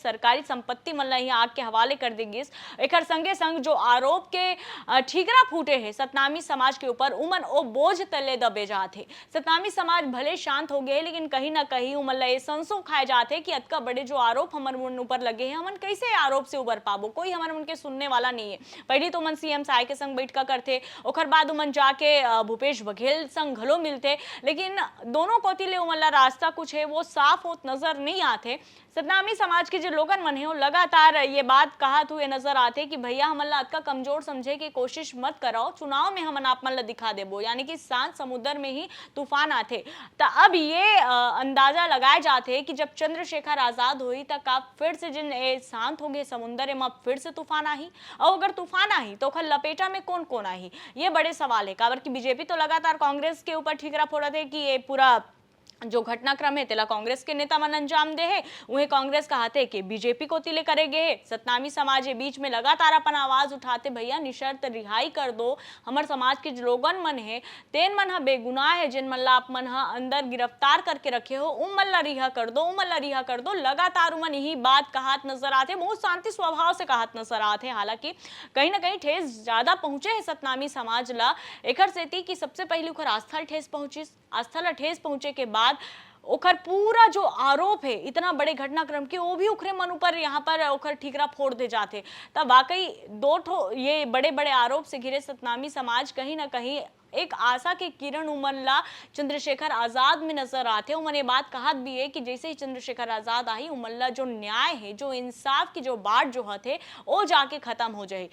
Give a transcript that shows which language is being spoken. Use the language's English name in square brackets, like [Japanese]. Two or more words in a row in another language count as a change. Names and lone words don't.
[Chhattisgarhi] सरकारी संपत्ति मन ला यहाँ आग के हवाले कर देगी। एक संगे संग जो आरोप के ठीकरा फूटे है सतनामी समाज के ऊपर, उमन ओ बोझ तले दबे जाते। सतनामी समाज भले शांत हो गए, लेकिन कहीं ना कहीं उमन ला ये संसो खाए जाते कि अतका बड़े जो आरोप हमारे ऊपर ऊपर लगे हैं, हमन कैसे आरोप से उबर पाबो, कोई हमन उनके सुनने वाला नहीं है। पहले तो मन सीएम साय के संग बैठका करते, ओकर बाद उमन जाके भूपेश बघेल संग घलो मिलते, लेकिन दोनों कोती ले उमन ला रास्ता कुछ है वो साफ होत नजर नहीं आते। सतनामी समाज के जो लोगन मन है वो लगातार ये बात कहत हुए नजर आते कि भैया हमन ला अतका कमजोर समझे की कोशिश मत कराओ, चुनाव में हमन आप मन ला दिखा देबो, यानी कि शांत समुद्र में ही तूफान आते। तो अब ये अंदाजा लगाए जाते कि जब चंद्रशेखर आजाद हुई तक आप फिर से जिन शांत हो गए समुद्र में फिर से तूफान आई, और अगर तूफान आई तो ओकर लपेटा में कौन कौन आई, ये बड़े सवाल है। काबर की बीजेपी तो लगातार कांग्रेस के ऊपर ठीकरा फोड़त है कि ये पूरा जो घटनाक्रम है तेला कांग्रेस के नेता मन अंजाम दे है, उन्हें कांग्रेस कहते कि बीजेपी को तिले करेगे है। सतनामी समाज के बीच में लगातार अपन आवाज उठाते, भैया निशर्त रिहाई कर दो, हमार समाज के जो लोगन मन है तेन मन हा बेगुनाह है, जिन मन ला आप मन हा अंदर गिरफ्तार करके रखे हो उन मन ला रिहा कर दो, उन मन ला रिहा कर दो। लगातार उमन यही बात कहत नजर आते, बहुत शांति स्वभाव से कहत नजर आते। हालांकि कहीं ना कहीं ठेस ज्यादा पहुंचे है सतनामी समाज ला, एकर सेती कि सबसे पहले ओकर आस्था ठेस पहुंचिस, आस्था ला ठेस पहुंचे के बाद ओकर पूरा जो आरोप है इतना बड़े घटनाक्रम के वो भी उखरे मन ऊपर यहाँ पर ओकर ठीकरा फोड़ दे जाते। तब वाकई दो ठो ये बड़े बड़े आरोप से घिरे सतनामी समाज कहीं ना कहीं एक आशा के किरण उमन ला चंद्रशेखर आजाद में नजर आते। उमन ये बात कहत भी है कि जैसे ही चंद्रशेखर आजाद आई उमन ला जो न्याय है, जो इंसाफ की जो बाट जो है वो जाके खत्म हो जाए।